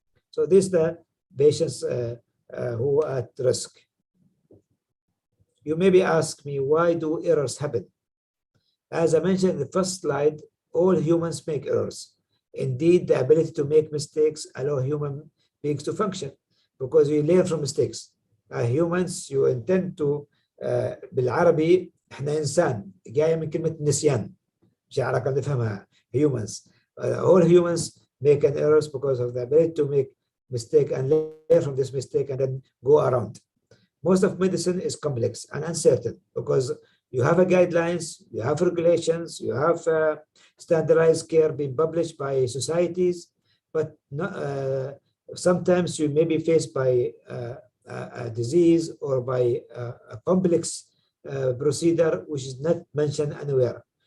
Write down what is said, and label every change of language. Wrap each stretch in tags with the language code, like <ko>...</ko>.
<en>So these are the patients who are at risk. You maybe ask me, why do errors happen? As I mentioned in the first slide, all humans make errors. Indeed, the ability to make mistakes allow human beings to function because we learn from mistakes. Humans, you intend to</en> <ar>بالعربي احنا انسان جايه من كلمه نسيان مش علاقه نفهمها.</ar> <en>Humans, all humans make an errors because of the ability to make mistake and learn from this mistake and then go around. Most of medicine is complex and uncertain because you have guidelines, you have regulations, you have standardized care being published by societies, but not, sometimes you may be faced by a disease or by a complex procedure which is not mentioned anywhere.</en>